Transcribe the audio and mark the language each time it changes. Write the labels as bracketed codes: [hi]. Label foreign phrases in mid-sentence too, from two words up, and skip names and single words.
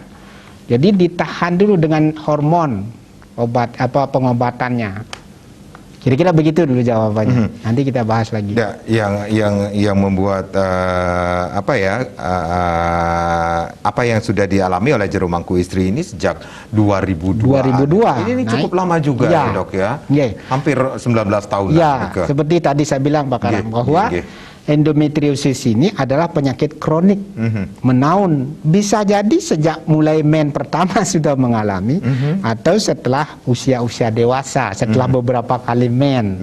[id] Jadi ditahan dulu dengan hormon obat apa pengobatannya. Kira-kira begitu dulu jawabannya. Nanti kita bahas lagi. Ya, yang membuat apa yang sudah dialami oleh jero mangku istri ini sejak 2002. 2002. Ini cukup lama juga ya, ya, Dok ya. Ya. Hampir 19 tahun Ya, lah. seperti tadi saya bilang Pak Karang, bahwa endometriosis ini adalah penyakit kronik menaun. Bisa jadi sejak mulai men pertama sudah mengalami, atau setelah usia-usia dewasa, setelah beberapa kali men.